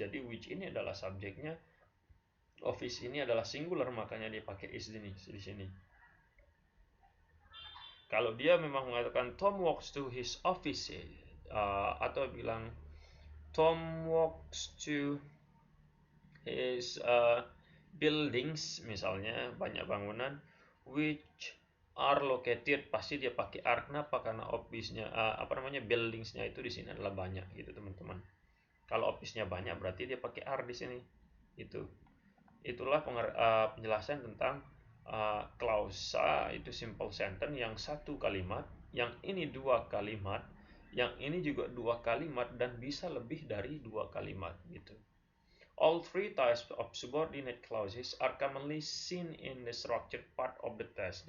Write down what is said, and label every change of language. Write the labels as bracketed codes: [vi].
[id] Jadi which ini adalah subjeknya. Office ini adalah singular, makanya dia pakai is di sini. Kalau dia memang mengatakan [en] Tom walks to his office [id] atau bilang [en] Tom walks to his buildings, [id] misalnya banyak bangunan [en] which are located, [id] pasti dia pakai are. Kenapa? Karena office-nya buildingsnya itu di sini adalah banyak gitu teman-teman. Kalau office-nya banyak berarti dia pakai are di sini. Itulah penjelasan tentang klausa itu simple sentence yang satu kalimat, yang ini dua kalimat, yang ini juga dua kalimat, dan bisa lebih dari dua kalimat gitu. [en] All three types of subordinate clauses are commonly seen in the structured part of the text.